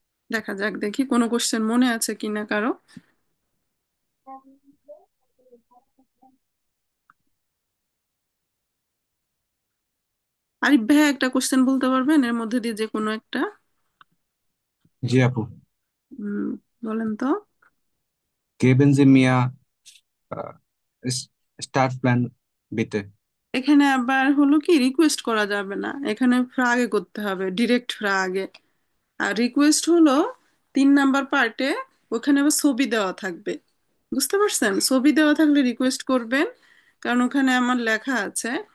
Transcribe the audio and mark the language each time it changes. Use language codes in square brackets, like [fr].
[bn] দেখা যাক, দেখি কোনো কোশ্চেন মনে আছে কিনা কারো। আরিফ ভাই একটা কোশ্চেন বলতে পারবেন এর মধ্যে দিয়ে যে কোনো একটা? জি আপু। হুম, বলেন তো। [de] Geben Sie mir Startplan bitte. [bn] এখানে আবার হলো কি, রিকোয়েস্ট করা যাবে না, এখানে ফ্রাগে করতে হবে, ডিরেক্ট ফ্রাগে। আর রিকোয়েস্ট হলো 3 নাম্বার পার্টে, ওখানে আবার ছবি দেওয়া থাকবে। বুঝতে পারছেন, ছবি দেওয়া থাকলে রিকোয়েস্ট করবেন, কারণ ওখানে আমার লেখা আছে।